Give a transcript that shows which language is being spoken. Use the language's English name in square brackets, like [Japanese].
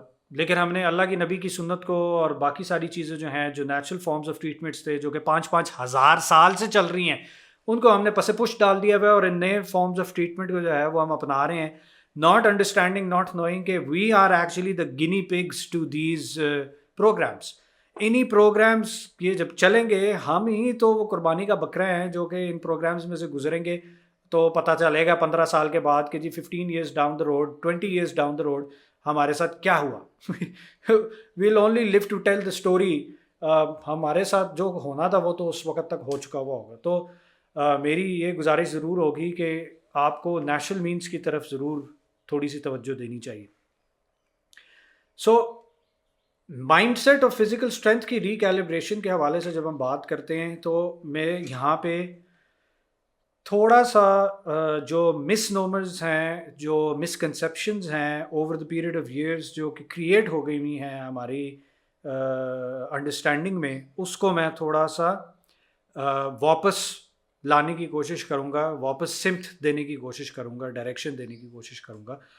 [Urdu] لیکن ہم نے اللہ کی نبی کی سنت کو اور باقی ساری چیزیں جو ہیں، جو [English] natural forms of treatments [Urdu] تھے جو کہ 5-5 ہزار سال سے چل رہی ہیں، ان کو ہم نے پس پش ڈال دیا ہوا ہے، اور ان نئے فارمز آف ٹریٹمنٹ کو جو ہے وہ ہم اپنا رہے ہیں، [English] not understanding, not knowing [Urdu] کہ [English] We are actually the guinea pigs to these programmes. [Urdu] انہی پروگرامس یہ جب چلیں گے، ہم ہی تو وہ قربانی کا بکرا ہیں جو کہ ان پروگرامس میں سے گزریں گے، تو پتہ چلے گا 15 سال کے بعد کہ جی [English] 15 years down the road, [Urdu] 20 years down the road ہمارے ساتھ کیا ہوا. [English] Well only live to tell the story. [Urdu] ہمارے ساتھ جو ہونا تھا وہ تو اس وقت تک ہو چکا ہوا ہوگا. تو میری یہ گزارش ضرور ہوگی کہ آپ کو نیچرل مینس کی طرف ضرور تھوڑی سی توجہ دینی چاہیے. سو مائنڈ سیٹ اور فزیکل اسٹرینتھ کی ریکیلیبریشن کے حوالے سے جب ہم بات کرتے ہیں تو میں یہاں پہ تھوڑا سا جو مس نومرز ہیں، جو مسکنسیپشنز ہیں [English] over the period of years [Urdu] جو کہ کریٹ ہو گئی ہوئی ہیں ہماری انڈرسٹینڈنگ میں، اس کو میں تھوڑا سا واپس لانے کی کوشش کروں گا، واپس سمت دینے کی کوشش کروں گا، ڈائریکشن دینے کی کوشش کروں گا.